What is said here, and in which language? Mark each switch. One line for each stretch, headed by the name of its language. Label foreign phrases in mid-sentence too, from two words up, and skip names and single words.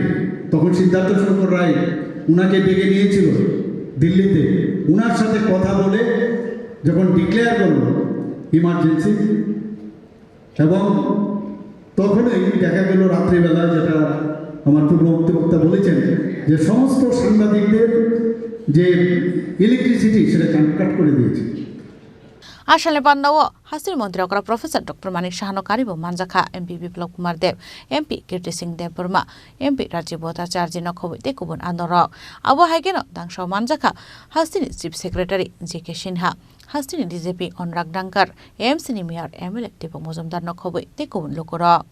Bangla: তখন সিদ্ধার্থ শঙ্কর রায় উনাকে ডেকে নিয়েছিল দিল্লিতে, উনার সাথে কথা বলে যখন ডিক্লেয়ার করল ইমার্জেন্সি, এবং তখনই দেখা গেল রাত্রিবেলা, যেটা আমার পূর্ববর্তী বক্তা বলেছেন, যে সমস্ত সাংবাদিকদের যে ইলেকট্রিসিটি সেটা কাট করে দিয়েছে।
Kok Borok: Asale Pandawo, Hasri Mantri Okra Professor Dr. Manik Saha Karibo Manjakha, MP Biplab Kumar Dev, MP Kirti Singh Dev Burma, MP Rajiv Bhattacharjee Nokhobai Tekubun Andorok, Abo Haigeno Dangshaw Manjakha, Hastini
English: Chief Secretary
Kok Borok: J.K. Sinha, Hastini DJP Onrak Dankar, AMC ni Mayor MLA Deepak Mojumdar Nokhobai Tekubun Lokorok.